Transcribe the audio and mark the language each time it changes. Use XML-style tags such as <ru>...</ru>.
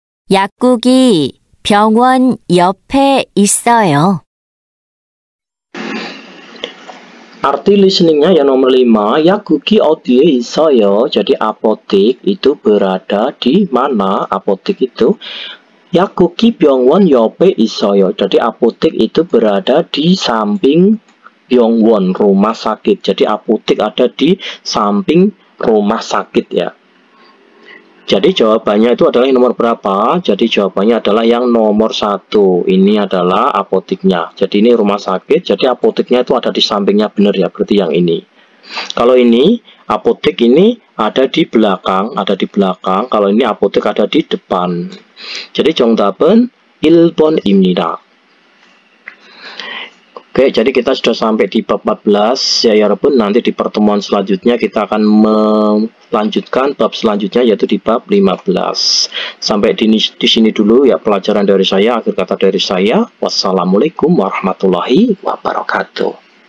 <ko>약국이 병원 옆에 있어요.</ko> <id>Arti listeningnya yang nomor 5,</id> <ko>약국이 어디에 있어요?</ko> <id>Jadi apotek itu berada di mana?</id> <ko>Apotek itu 약국이 병원 옆에 있어요.</ko> <id>Jadi apotek itu berada di samping 병원, rumah sakit. Jadi apotek ada di samping rumah sakit ya. Jadi jawabannya itu adalah yang nomor berapa? Jadi jawabannya adalah yang nomor 1. Ini adalah apoteknya. Jadi ini rumah sakit. Jadi apoteknya itu ada di sampingnya, benar ya. Berarti yang ini. Kalau ini apotek ini ada di belakang, Kalau ini apotek ada di depan.</id> <ko>Jadi 정답은 1번입니다.</ko> <id>Oke, jadi kita sudah sampai di bab 14 ya Yorobun. Nanti di pertemuan selanjutnya kita akan melanjutkan bab selanjutnya yaitu di bab 15. Sampai di sini dulu ya pelajaran dari saya, akhir kata dari saya. Wassalamualaikum warahmatullahi wabarakatuh.</id>